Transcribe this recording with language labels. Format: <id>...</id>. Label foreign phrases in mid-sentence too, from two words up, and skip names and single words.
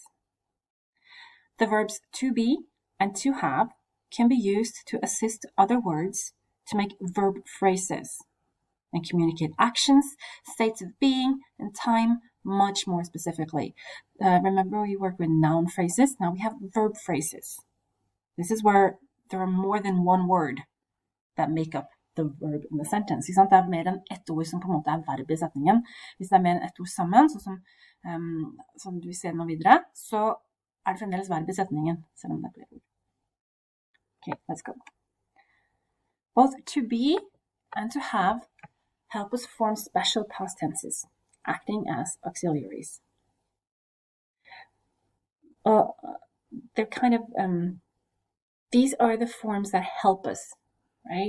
<en>The verbs to be and to have can be used to assist other words to make verb phrases and communicate actions, states of being, and time much more specifically. Remember we worked with noun phrases? Now we have verb phrases. This is where there are more than one word that make up the verb in the sentence.</en> <no>Det er mer enn ett ord som på en måte er verb i setningen. Hvis det er mer enn ett ord sammen, sånn som du ser nå videre, så er det fremdeles verb i setningen, selv om det er flere ord.</no> <en>Okay, let's go. Both to be and to have help us form special past tenses, acting as auxiliaries. They're kind of, these are the forms that help us, right?</en>